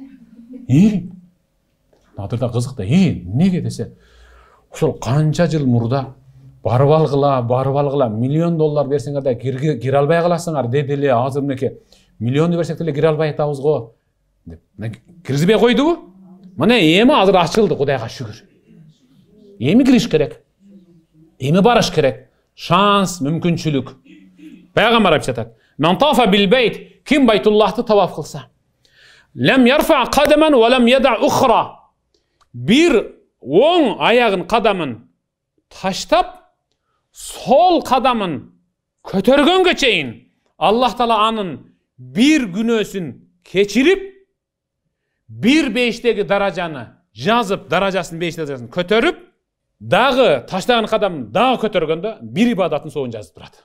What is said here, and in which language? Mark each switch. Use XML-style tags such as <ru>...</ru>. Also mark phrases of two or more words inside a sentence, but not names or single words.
<ky>Надырда кызык да, неге десе, ошол канча жыл мурда барып алгыла, $1,000,000 берсеңер да кире албай каласыңар деди эле, азыр мынеке $1,000,000 берсек деле кире албай атабыз го деп. Киргизбей койдубу? Мына эми азыр ачылды, Кудайга шүгүр. Эми кириш керек. Эми барыш керек. Шанс, мүмкүнчүлүк. Пайгамбар айтат:</ky> <ar>"من طاف بالبيت",</ar> <ky>ким Байтуллахты таваф кылса,</ky> <ar>لم يرفع قدماً ولم يضع أخرى,</ar> <ky>бир оң аягын кадамын таштап, сол кадамын көтөргөнгө чейин Аллах Таала анын бир күнөөсүн кечирип, бир бейиштеги даражаны жазып, даражасын бейиштеги даражасын көтөрүп, дагы таштаган кадамын дагы көтөргөндө бир ибадатын соон жазып турат.</ky>